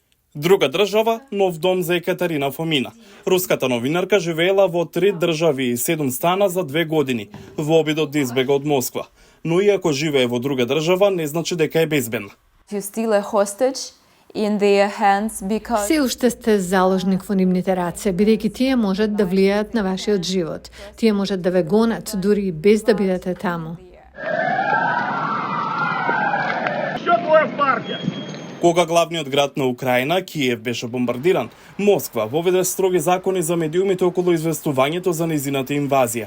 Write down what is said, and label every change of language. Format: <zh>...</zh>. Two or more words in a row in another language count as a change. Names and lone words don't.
<mk>Друга држава, нов дом за Екатерина Фомина. Руската новинарка живеела во 3 држави и 7 стана за 2 години, во обидот да избега од Москва. Но иако живее во друга држава, не значи дека е безбедна.</mk> <en>You still a hostage in their hands because</en> <mk>Се уште сте заложник во нивните раце, бидејќи тие можат да влијаат на вашиот живот. Тие можат да ве гонат, дури и без да бидете таму. Кога главниот град на Украина, Киев, беше бомбардиран, Москва воведе строги закони за медиумите околу известувањето за незината инвазија.</mk>